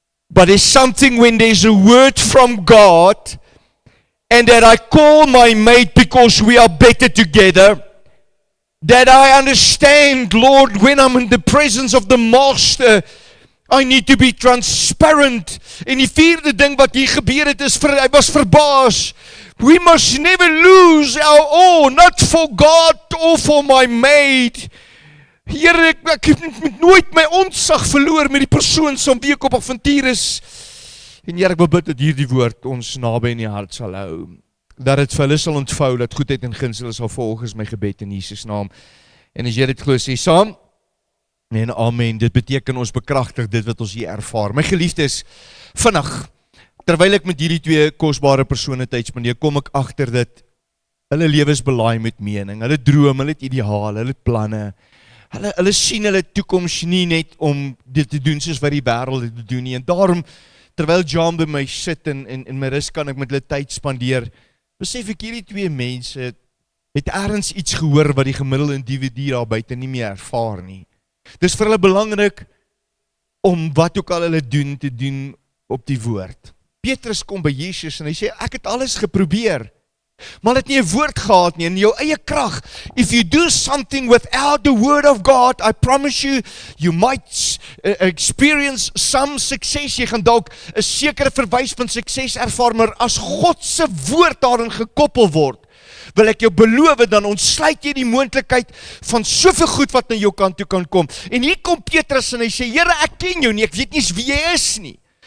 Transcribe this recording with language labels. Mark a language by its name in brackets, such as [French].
[English] But there's something when there's a word from God and that I call my mate because we are better together, that I understand, Lord, when I'm in the presence of the Master, I need to be transparent. [Afrikaans] En die vierde ding wat hier gebeur het is, hy was verbaas. [English] We must never lose our awe, not for God or for my mate. [Afrikaans] Here, ek het nooit my ontzag verloor met die persoon som wie ek op avontuur is. En Here, ek wil bid dat hierdie woord ons naby in die hart sal hou. Dat dit vir hulle sal ontvou, dat goedheid en guns hulle sal volg, is my gebed in Jesus naam. En as jy dit glo, sê saam. En amen, dit beteken ons bekragtig dit wat ons hier ervaar. My geliefdes, vinnig, terwyl ek met hierdie twee kosbare persone tyd spandeer, kom ek agter dit, hulle lewens belaai met mening, hulle droom, hulle het ideale, hulle het planne, hulle sien hulle toekoms nie net om dit te doen soos wat die wêreld dit te doen nie, en daarom, terwyl John by my sit en my rus kan ek met hulle tyd spandeer, besef ek hierdie twee mense het ergens iets gehoor wat die gemiddelde individu daar buite nie meer ervaar nie. Dis vir hulle belangrik om wat ook al hulle doen, te doen op die woord. Petrus kom by Jesus en hy sê, ek het alles geprobeer, maar het nie 'n woord gehad nie, in jou eie krag. [English] If you do something without the word of God, I promise you, you might experience some success. [Afrikaans] Jy gaan dalk 'n sekere verwys van sukses ervaar, maar as God se woord daarin gekoppel word, wil ek jou beloof, dan ontsluit jy die moontlikheid van soveel goed wat na jou kant toe kan kom. En hier kom Petrus en hy sê, Here, ek ken jou nie, ek weet nie wie jy is nie.